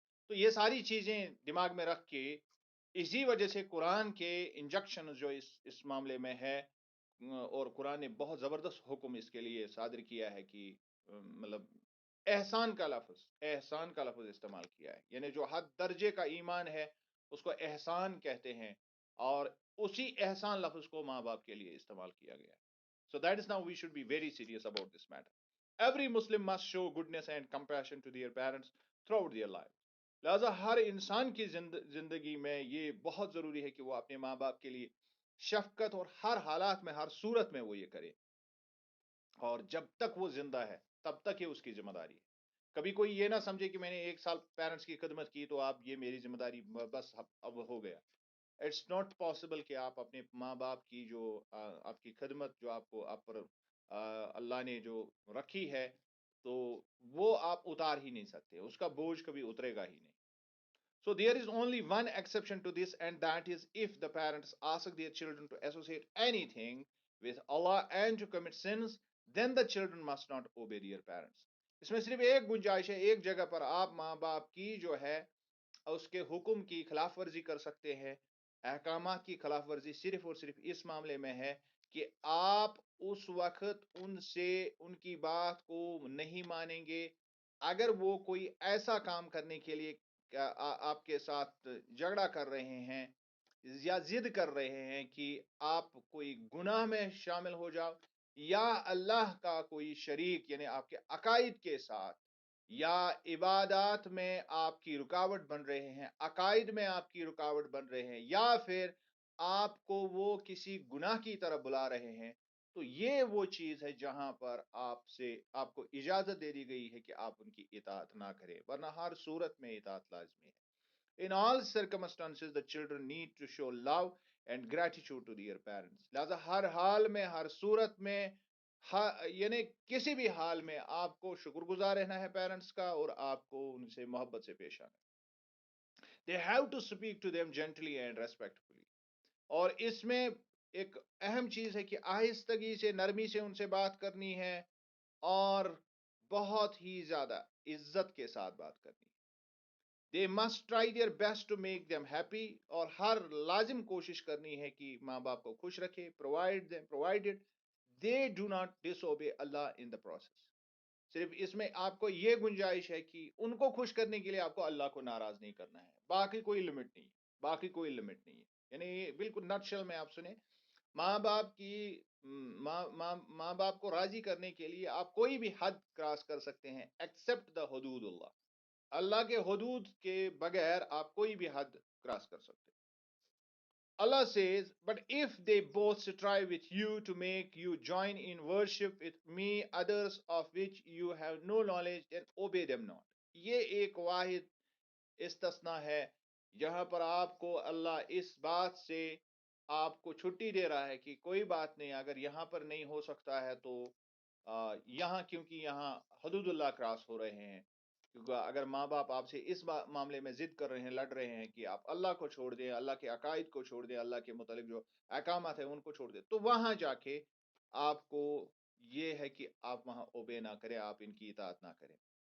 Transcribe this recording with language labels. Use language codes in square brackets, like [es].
[ur] تو یہ ساری چیزیں دماغ میں رکھ کے اسی وجہ سے قرآن کے انجیکشن جو اس معاملے میں ہے، اور قرآن نے بہت زبردست حکم اس کے لیے صادر کیا ہے کہ مطلب احسان کا لفظ استعمال کیا ہے، یعنی جو حد درجے کا ایمان ہے اس کو احسان کہتے ہیں، اور اسی احسان لفظ کو ماں باپ کے لیے استعمال کیا گیا ہے. [en] So that is now we should be very serious about this matter. Every Muslim must show goodness and compassion to their parents throughout their life. [ur] لہذا ہر انسان کی زندگی میں یہ بہت ضروری ہے کہ وہ اپنے ماں باپ کے لیے شفقت، اور ہر حالات میں ہر صورت میں وہ یہ کرے، اور جب تک وہ زندہ ہے تب تک یہ اس کی ذمہ داری ہے. کبھی کوئی یہ نہ سمجھے کہ میں نے 1 سال پیرنٹس کی خدمت کی تو آپ یہ میری ذمہ داری بس اب ہو گیا. [en] it's not possible [ur] کہ آپ اپنے ماں باپ کی جو آپ کی خدمت جو آپ پر اللہ نے جو رکھی ہے، تو وہ آپ اتار ہی نہیں سکتے، اس کا بوجھ کبھی اترے گا ہی نہیں. [en] So there is only one exception to this, and that is if the parents ask their children to associate anything with Allah and to commit sins, then the children must not obey their parents. [ur] اس میں صرف ایک گنجائش ہے، ایک جگہ پر آپ ماں باپ کی جو ہے اس کے حکم کی خلاف ورزی کر سکتے ہیں. احکامات کی خلاف ورزی صرف اور صرف اس معاملے میں ہے کہ آپ اس وقت ان سے ان کی بات کو نہیں مانیں گے اگر وہ کوئی ایسا کام کرنے کے لیے آپ کے ساتھ جھگڑا کر رہے ہیں یا ضد کر رہے ہیں کہ آپ کوئی گناہ میں شامل ہو جاؤ، یا اللہ کا کوئی شریک یعنی آپ کے عقائد کے ساتھ یا عبادات میں آپ کی رکاوٹ بن رہے ہیں، عقائد میں آپ کی رکاوٹ بن رہے ہیں، یا پھر آپ کو وہ کسی گناہ کی طرف بلا رہے ہیں. تو یہ وہ چیز ہے جہاں پر آپ کو اجازت دے دی گئی ہے کہ آپ ان کی اطاعت نہ کریں، ورنہ ہر صورت میں اطاعت لازمی ہے. [en] In all circumstances, the children need to show love and gratitude to their parents. [ur] لہذا ہر حال میں ہر صورت میں یعنی کسی بھی حال میں آپ کو شکر گزار رہنا ہے پیرنٹس کا، اور آپ کو ان سے محبت سے پیش آنا. [en] They have to speak to them gently and respectfully. [ur] اور اس میں ایک اہم چیز ہے کہ آہستگی سے نرمی سے ان سے بات کرنی ہے، اور بہت ہی زیادہ عزت کے ساتھ بات کرنی ہے. [en] They must try their best to make them happy. [ur] اور ہر لازم کوشش کرنی ہے کہ ماں باپ کو خوش رکھے. [en] Provided they do not disobey Allah in the process. [ur] صرف اس میں آپ کو یہ گنجائش ہے کہ ان کو خوش کرنے کے لیے آپ کو اللہ کو ناراض نہیں کرنا ہے، باقی کوئی لمٹ نہیں ہے، باقی کوئی لمٹ نہیں ہے. یعنی بالکل نٹ شل میں آپ سنیں، ماں باپ کی ماں باپ کو راضی کرنے کے لیے آپ کوئی بھی حد کراس کر سکتے ہیں [en] except the [ur] حدود اللہ. اللہ کے حدود کے بغیر آپ کوئی بھی حد کراس کر سکتے. [en] Allah says, but if they both strive with you to make you join in worship with me others of which you have no knowledge, then obey them not. [ur] یہ ایک واحد استثناء ہے جہاں پر آپ کو اللہ اس بات سے آپ کو چھٹی دے رہا ہے کہ کوئی بات نہیں، اگر یہاں پر نہیں ہو سکتا ہے تو یہاں، کیونکہ یہاں حدود اللہ کراس ہو رہے ہیں. کیونکہ اگر ماں باپ آپ سے اس معاملے میں ضد کر رہے ہیں، لڑ رہے ہیں کہ آپ اللہ کو چھوڑ دیں، اللہ کے عقائد کو چھوڑ دیں، اللہ کے متعلق جو احکامات ہیں ان کو چھوڑ دیں، تو وہاں جا کے آپ کو یہ ہے کہ آپ وہاں اوبے نہ کریں، آپ ان کی اطاعت نہ کریں.